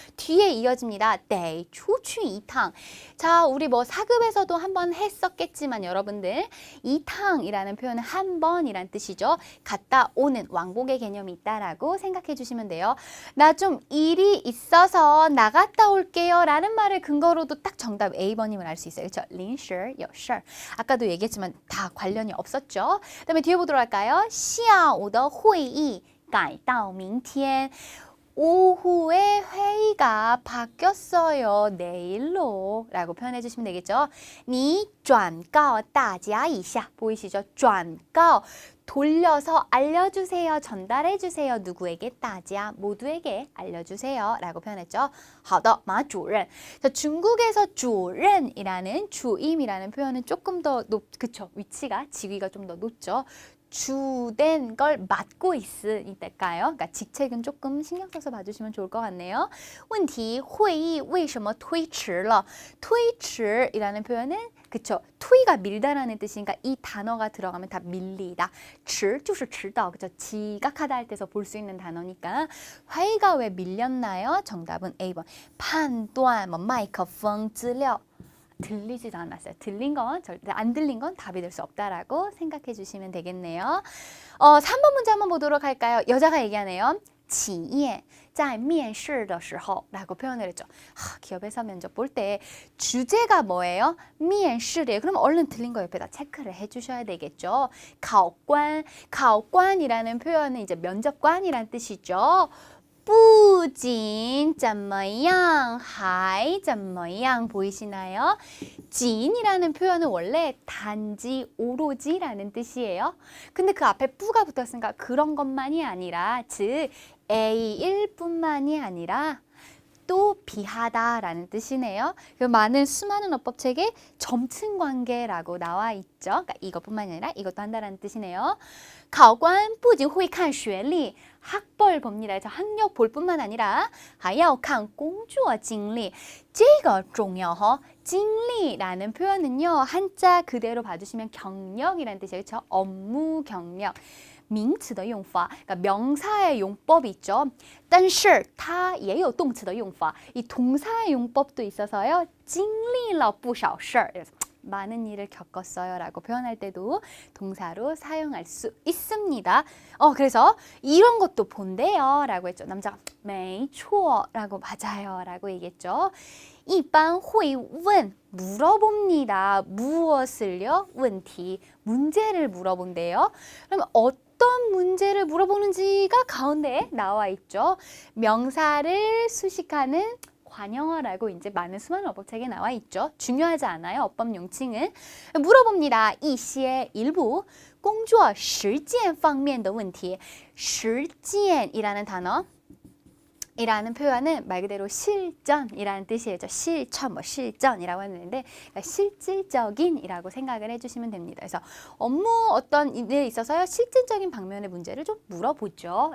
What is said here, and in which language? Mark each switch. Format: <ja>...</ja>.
<ko>뒤에 이어집니다.</ko> <zh>得出去一趟</zh> <ko>자, 우리 뭐 사급에서도 한번 했었겠지만 여러분들 이 탕이라는 표현은 한 번이란 뜻이죠. 갔다 오는 왕복의 개념이 있다라고 생각해 주시면 돼요. 나 좀 일이 있어서 나갔다 올게요 라는 말을 근거로도 딱 정답 A번임을 알 수 있어요. 그렇죠?</ko> <zh>临时有事</zh> <ko>아까도 얘기했지만 다 관련이 없었죠. 그 다음에 뒤에 보도록 할까요?</ko> <zh>下午的会议改到明天</zh> <ko>오후에 회의가 바뀌었어요. 내일로 라고 표현해 주시면 되겠죠.</ko> <zh>你转告大家一下</zh> <ko>보이시죠? 转告 돌려서 알려주세요. 전달해주세요. 누구에게? 大家 모두에게 알려주세요. 라고 표현했죠.</ko> <zh>好的, 马主任</zh> <ko>자, 중국에서 主任이라는 주임이라는 표현은 조금 더 그쵸? 위치가 직위가 좀 더 높죠. 주된 걸 맡고 있으니까요. 그러니까 직책은 조금 신경 써서 봐주시면 좋을 것 같네요.</ko> <zh>问题会议为什么推迟了?</zh> <ko>推迟이라는 표현은 그쵸. 투이가 밀다라는 뜻이니까 이 단어가 들어가면 다 밀리다.</ko> <zh>迟就是迟到.</zh> <ko>그쵸. 지각하다 할 때서 볼 수 있는 단어니까 회의가 왜 밀렸나요? 정답은 A번. 판단, 뭐 마이크폰, 资料 들리지도 않았어요. 들린 건 절대 안 들린 건 답이 될 수 없다라고 생각해 주시면 되겠네요. 3번 문제 한번 보도록 할까요? 여자가 얘기하네요.</ko> <zh>企业在面试的时候</zh> <ko>라고 표현을 했죠. 기업에서 면접 볼 때 주제가 뭐예요? 面试래요. 그럼 얼른 들린 거 옆에다 체크를 해주셔야 되겠죠. 考官, 考官이라는 표현은 이제 면접관이란 뜻이죠.</ko> <zh>不仅怎么样还怎么样</zh> <ko>보이시나요? 진이라는 표현은 원래 단지 오로지라는 뜻이에요. 근데 그 앞에 뿌가 붙었으니까 그런 것만이 아니라 즉 A일 뿐만이 아니라 또 비하다라는 뜻이네요. 많은 수많은 어법책에 점층 관계라고 나와 있죠. 그러니까 이것뿐만이 아니라 이것도 한다라는 뜻이네요.</ko> <zh>考官不仅会看学历</zh> <ko>학벌 봅니다. 그래서 학력 볼 뿐만 아니라</ko> <zh>还要看工作经历这个重要哦.</zh> <ko>经历라는 표현은요. 한자 그대로 봐주시면 경력이라는 뜻이에요. 그렇죠? 업무 경력. 名词的用法, 그러니까 명사의 용법이 있죠.</ko> <zh>但是它也有动词的用法.</zh> <ko>이 동사의 용법도 있어서요.</ko> <zh>经历了不少事儿.</zh> <ko>많은 일을 겪었어요 라고 표현할 때도 동사로 사용할 수 있습니다. 그래서 이런 것도 본대요 라고 했죠. 남자가</ko> <zh>没错</zh> <ko>라고 맞아요 라고 얘기했죠.</ko> <zh>一般会问</zh> <ko>물어봅니다. 무엇을요? 问题 문제를 물어본대요. 그러면 어떤 문제를 물어보는지가 가운데에 나와 있죠. 명사를 수식하는 관형어라고 이제 많은 수많은 어법책에 나와 있죠. 중요하지 않아요. 어법 용칭은. 물어봅니다.</ko> <zh>一些</zh> <ko>일부</ko> <zh>工作实践方面的问题.</zh> <ko>实践이라는 단어 이라는 표현은 말 그대로 실전이라는 뜻이에요. 실천, 실전이라고 하는데 그러니까 실질적인이라고 생각을 해주시면 됩니다. 그래서 업무 어떤 일에 있어서요. 실질적인 방면의 문제를 좀 물어보죠.</ko>